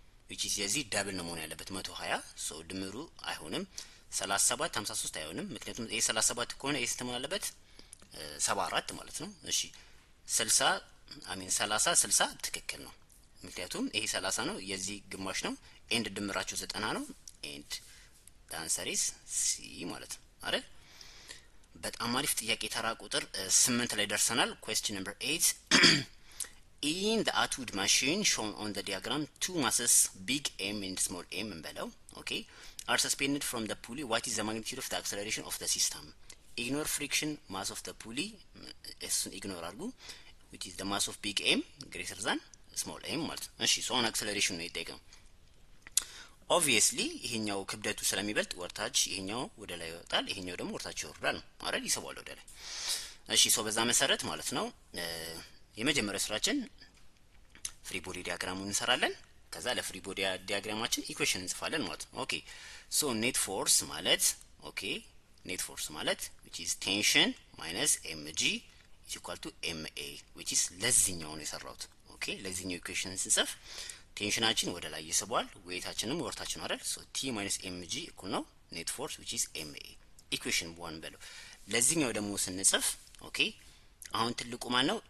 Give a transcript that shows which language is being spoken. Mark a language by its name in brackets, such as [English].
[Amharic] which is የዚህ ዳብል ነው መሆን ያለበት 120 ሶ ድምሩ አይሆንም 37 53 አይሆንም። ምክንያቱም a 37 ከሆነ a ስንት መሆን አለበት? 74 ማለት ነው። እሺ 60 አሚን 30 60 ትክክል ነው። ምክንያቱም ይሄ 30 ነው የዚህ ግማሽ ነው ኤንድ ድምራቸው 90 ነው ኤንድ [English] the answer is c [Amharic] ማለት ነው አይደል? በጣም አሪፍ ጥያቄ ተራ ቁጥር 8 ላይ ደርሰናል። [English] question number 8 in the Atwood machine shown on the diagram two masses big M and small m እንበለው okay are suspended from the pulley. What is the magnitude of the acceleration of the system? Ignore friction mass of the pulley እሱን ignore አድርጉ which is the mass of big M greater than small m ማለት ነው። እሺ so on acceleration ነው የጠየቀው። obviously [Amharic] ይሄኛው ክብደቱ ስለሚበልጥ ወርታች ይሄኛው ወደ ላይ ይወጣል፣ ይሄኛው ደግሞ ወርታች ይወርዳል ነው አይደል? ይሰባል ወደ ላይ። እሺ ሶ በዛ መሰረት ማለት ነው የመጀመሪያው ስራችን ፍሪ ቦዲ ዲያግራሙን እንሰራለን። ከዛ ለፍሪ ቦዲ ዲያግራማችን ኢኩዌሽን እንጽፋለን ማለት ነው። ኦኬ ሶ ኔት ፎርስ ማለት ኦኬ ኔት ፎርስ ማለት which is [English] tension minus mg is equal to ma [Amharic] which is ለዚህኛው ነው የሰራሁት። ኦኬ ለዚህኛው ኢኩዌሽን ስንጽፍ ቴንሽናችን ወደ ላይ ይስባል፣ ዌይታችንም ወርታችን ነው አይደል? ሶ t minus mg እኩል ነው ኔት ፎርስ which is ma ኢኩዌሽን 1 በለው። ለዚህኛው ደግሞ ስንጽፍ ኦኬ አሁን ትልቁ ማን ነው?